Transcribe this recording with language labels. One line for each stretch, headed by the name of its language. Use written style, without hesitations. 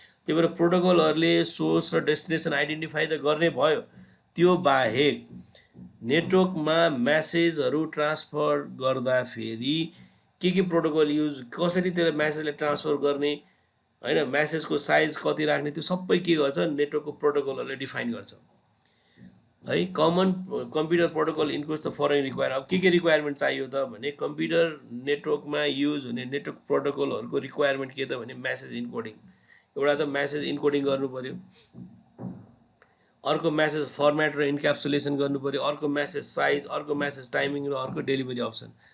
Nepali: त्यही भएर प्रोटोकलहरूले सोर्स र डेस्टिनेसन आइडेन्टिफाई त गर्ने भयो, त्यो बाहेक नेटवर्कमा म्यासेजहरू ट्रान्सफर गर्दाखेरि के प्रोटोकल युज, कसरी त्यसलाई म्यासेजलाई ट्रान्सफर गर्ने, होइन, म्यासेजको साइज कति राख्ने, त्यो सबै के गर्छ, नेटवर्कको प्रोटोकलहरूले डिफाइन गर्छ, है।
English: Common computer protocol includes the following require.
Nepali: अब के रिक्वायरमेन्ट चाहियो त भने कम्प्युटर नेटवर्कमा युज हुने नेटवर्क प्रोटोकलहरूको रिक्वायरमेन्ट के त भने म्यासेज इन्कोडिङ, एउटा त म्यासेज इन्कोडिङ गर्नु पऱ्यो, अर्को म्यासेज फर्मेट र इन्क्याप्सुलेसन गर्नु पऱ्यो, अर्को म्यासेज साइज, अर्को म्यासेज टाइमिङ र अर्को डेलिभरी अप्सन।